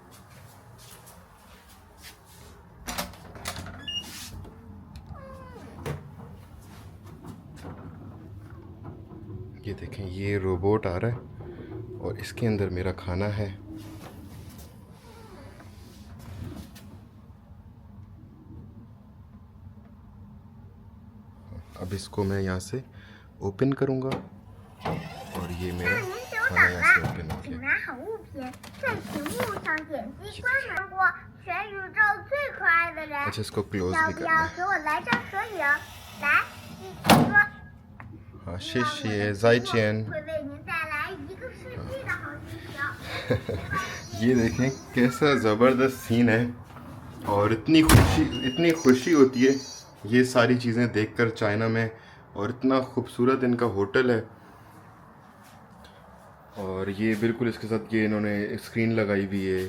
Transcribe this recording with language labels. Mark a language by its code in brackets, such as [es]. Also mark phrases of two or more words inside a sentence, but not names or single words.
[hi] ये देखें, ये रोबोट आ रहा है और इसके अंदर मेरा खाना है। अब इसको मैं यहाँ से ओपन करूँगा और ये मेरा खाना यहाँ से ओपन हो गया। [zh] 拿好物品，在屏幕上点击关注过全宇宙最可爱的人， [hi] अच्छा, इसको क्लोज [zh] 要 [hi] भी [zh] 不 [hi] करना [zh] 要 [hi] है। [zh] 和我来张合影？来，一起说， हाँ, 谢谢再见. 会为您带来一个世纪的好心情。 [hi] ये देखें कैसा ज़बरदस्त सीन है और इतनी खुशी होती है ये सारी चीज़ें देखकर चाइना में। और इतना खूबसूरत इनका होटल है, और ये बिल्कुल इसके साथ ये इन्होंने स्क्रीन लगाई हुई है।